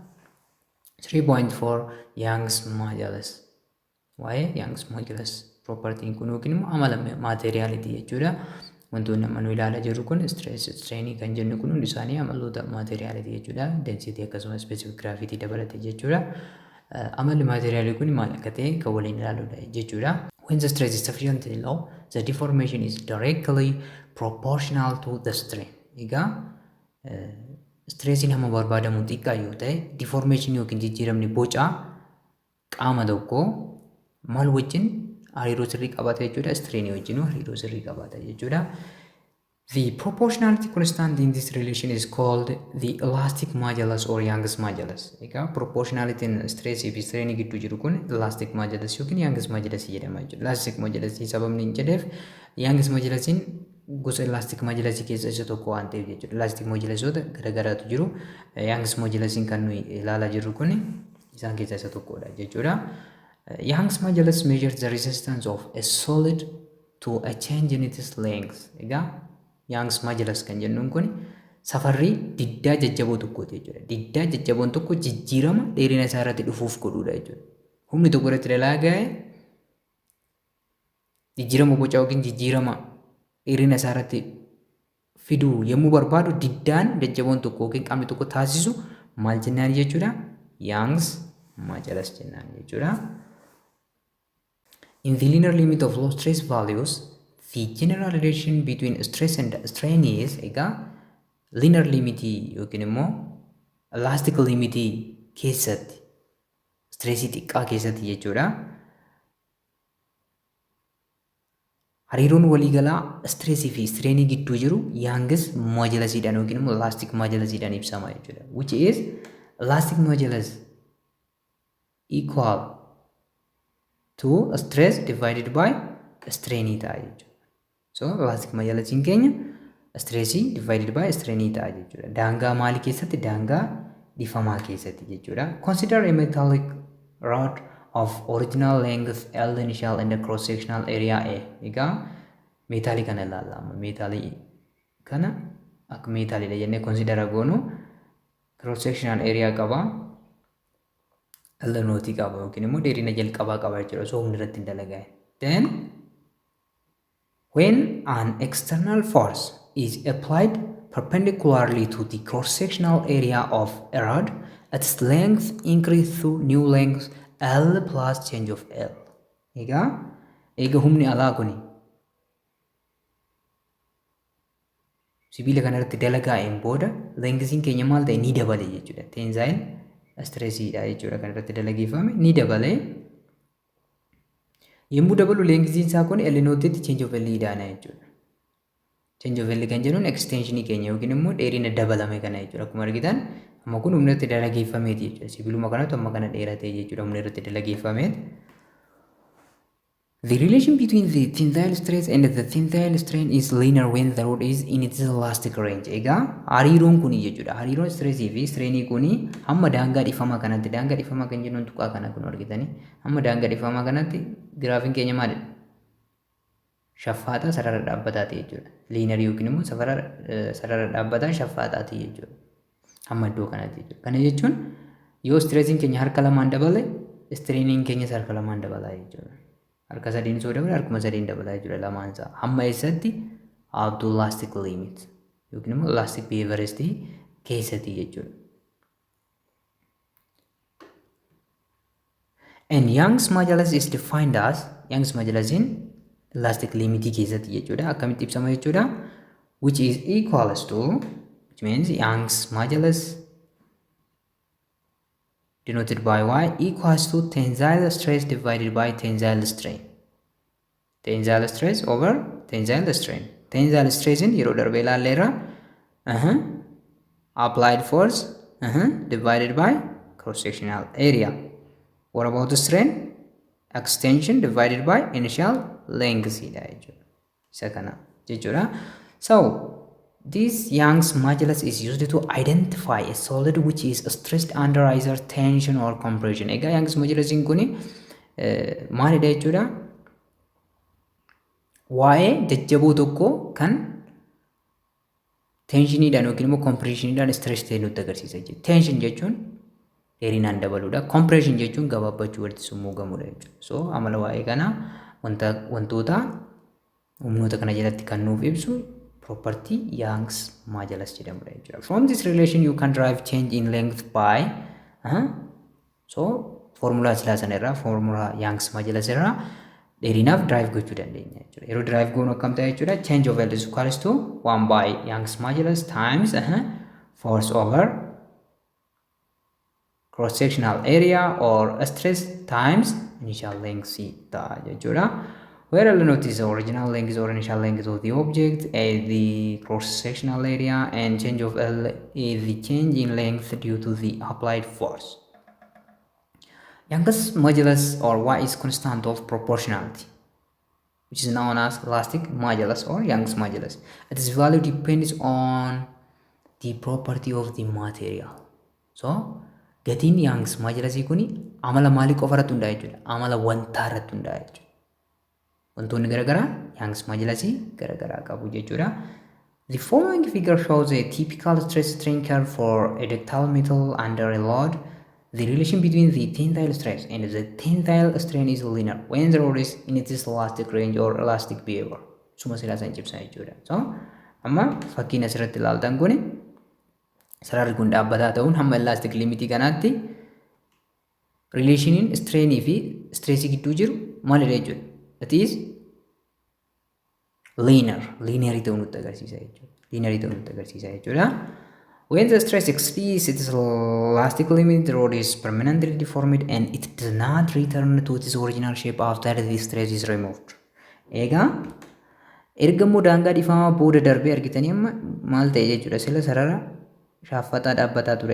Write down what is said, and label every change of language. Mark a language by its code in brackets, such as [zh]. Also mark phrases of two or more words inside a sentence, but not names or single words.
[om] 3.4 Young's modulus waa'ee young's modulus propertiin kun yookiin immoo amala maateriyaalitii jechuudha. Wantoonni amma nu ilaalaa jirru kun stress strainii kan jennu kun hundi isaanii amaloota maateriyaalitii jechuudha. Density akkasumas [en] specific gravity [om] dabalate jechuudha. Amalli maateriyaalii kun maal akka ta'e kan waliin ilaaluudha jechuudha. [en] When the stress is sufficiently low, the deformation is directly proportional to the strain. [om] Egaa stressiin hamma barbaadamu xiqqaa yoo ta'e deformation yookiin jijjiiramni boca qaama tokkoo maal wajjin hariiroo sirrii qabaata jechuudha. Strain wajjin hariiroo sirrii qabaata jechuudha. [en] The proportionality constant in this relation is called the elastic modulus or Young's modulus. [om] Egaa proportionalitiin stress fi strain gidduu jiru kun [en] elastic modulus [om] yookiin Young's modulus jedhama jechuudha. [en] Elastic modulus [om] sababni hin jedheef Young's modulusiin gosa elastic modulus keessaa isa tokko waan ta'eef jechuudha. [en] Elastic modulusoota [om] garagaraatu jiru. Young's modulusiin kan nuyi ilaalaa jirru kun isaan keessaa isa tokkodha jechuudha. [en] Young's modulus measures the resistance of a solid to a change in its length. [om] Egaa Young's modulus kan jennuun kun safarrii diddaa jajjaboo tokkooti jechuudha. Diddaa jajjaboon tokko jijjiirama dheerina isaa irratti dhufuuf godhuudha jechuudha. Humni tokko irratti dalaaga'ee jijjiirama boca yookiin jijjiirama dheerina isaa irratti fiduu yommuu barbaadu diddaan jajjaboon tokko yookiin qaamni tokko taasisu maal jennaan jechuudha? Young's modulus jennaan jechuudha. [en] In the linear limit of low stress values, the general relation between stress and strain is [om] egaa linear limit yookiin immoo elastic limit keessatti stressii xiqqaa keessatti jechuudha. Hariiroon waliigalaa stressii fi strainii gidduu jiru Young's modulusiidhaan yookiin immoo [en] elastic modulusiidhaan [om] ibsama jechuudha. [en] Which is elastic modulus equal to stress divided by strain [om] ta'a jechuudha. So [en] elastic modulusiin [om] keenya stressii [en] divided by strain [om] ta'a jechuudha. Daangaa maalii keessatti? Daangaa dhifamaa keessatti jechuudha. [en] Consider a metallic rod of original length L initial and cross sectional area A. [om] Egaa meetaalii kana ilaalla. Meetaalii kana akka meetaaliidha jennee consider goonu [en] cross sectional area [om] qaba. Allanootii qaba yookiin immoo dheerina jalqabaa qaba jechuudha. So humni irratti hin dalagaa'e. [en] Then when an external force is applied perpendicularly to the cross-sectional area of a rod, its length increases through new length L plus change of L. [om] Egaa humni alaa kuni sibiila kana irratti dalagaa'een booda lengthiin keenya maal ta'e ni dabale jechuudha. Tensile stressiidha jechuudha kan irratti dalageeffame ni dabale. Yommuu dabalu lengthiin isaa kun L nooteetti change of L daana jechuudha. Change of L kan jennuun extensionii keenya yookiin immoo dheerina dabalame kana jechuudha. Akkuma argitan amma kun humna irratti dalageeffameeti jechuudha. Sibiiluma kanatu amma kana dheeratee jechuudha humna irratti dalageeffameeti. [en] The relation between the tensile stress and the tensile strain is linear when the rod is in its elastic range. [om] Egaa hariiroon kuni jechuudha. Hariiroon stressii fi strainii kuni hamma daangaa dhifamaa kanatti, daangaa dhifamaa kan jennuun tuqaa kana kun argitanii hamma daangaa dhifamaa kanatti giraafiin keenya maalidha? Shaffaaxaa sarara dhaabbataati jechuudha. Linear yookiin immoo sarara dhaabbataa shaffaaxaati jechuudha. Hamma iddoo kanatti jechuudha. Kana jechuun yoo stressiin keenya harka lamaan dabale, strainiin keenya harka lamaan dabala jechuudha. Harka sadiin soo dabale harkuma sadiin dabala jechuudha lamaan isaa. Hamma eessatti? [en] Up to elastic limit [om] yookiin immoo [en] elastic behaviorist [om] keessatti jechuudha. [en] And Young's modulus is defined as Young's modulus in elastic limit [om] keessatti jechuudha. Akkamitti ibsama jechuudha? [en] Which is equals to, which means Young's modulus denoted by Y equals to tensile stress divided by tensile strain. Tensile stress over tensile strain. Tensile stress [om] in yeroo darbe ilaalleerra. [en] Applied force divided by cross-sectional area. What about the strain? Extension divided by initial length. So this Young's modulus is used to identify a solid which is stressed under either tension or compression. [om] Ega Young's modulus in kuni maalidha jechuudha? Waa'ee jajjaboo tokko kan tensioniidhaan yookiin immoo compressionidhaan stress ta'e nutti agarsiisa jechuudha. Tension jechuun dheerinaan dabaluudha. Compression jechuun gabaabbachuu walitti summuugamuudha jechuudha. So amala waa'ee kana wantoota humnoota kana jalatti kan nuuf ibsu property Young's modulus jedhamudha jechuudha. [en] From this relation you can derive change in length by so formula [om] silaa sana irraa formula Young's modulus irraa dheerinaaf drive gochuu dandeenya jechuudha. Yeroo drive goonu akkam ta'e jechuudha? [en] Change of L is equals to 1 by Young's modulus times force over cross-sectional area or stress times initial length [om] ta'a jechuudha. [en] Where L note is the original length or initial length of the object, A the cross-sectional area, and change of L is the change in length due to the applied force. Young's modulus or Y is constant of proportionality, which is known as elastic modulus or Young's modulus. Its value depends on the property of the material. So, [om] gatiin Young's modulus kuni amala maalii qofa irratti hundaa'e jechuudha. Amala wantaa irratti hundaa'e jechuudha. Wantoonni garaagaraa Young's modulus garaagaraa qabu jechuudha. [en] The following figure shows a typical stress-strain curve for a ductile metal under a load. The relation between the tensile stress and the tensile strain is linear when the rod is in its elastic range or elastic behavior. [om] Suma silaa san cibsa jechuudha. So, amma fakkiin asirratti ilaaltan kuni sararri kun dhaabbataa ta'uun hamma [en] elastic limitii [om] kanaatti relationiin strainii fi stressii gidduu jiru maalidha jechuudha. [en] That is linear. [om] Linearii ta'uu nutti agarsiisa jechuudha. Linearii ta'uu nutti agarsiisa jechuudha. [en] When the stress exceeds its elastic limit, the rod is permanently deformed and it does not return to its original shape after the stress is removed. [om] Egaa erga immoo daangaa dhifamaa booda darbee argitanii amma maal ta'e jechuudha. Sila sarara shaaffataa dhaabbataa ture.